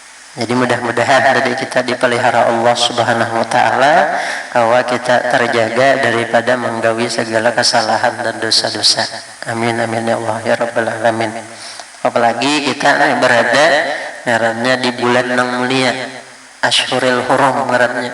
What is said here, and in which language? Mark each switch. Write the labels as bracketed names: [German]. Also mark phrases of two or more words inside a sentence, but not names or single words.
[Indonesian] Jadi mudah-mudahan tadi kita dipelihara Allah [Arabic] سبحانه وتعالى, [Indonesian] bahwa kita terjaga daripada menggawi segala kesalahan dan dosa-dosa. [Arabic] آمين آمين يا الله يا رب العالمين. [Indonesian] Apalagi kita berada ngarannya di bulan yang mulia, [Arabic] أشهر الحرم [Indonesian] ngarannya.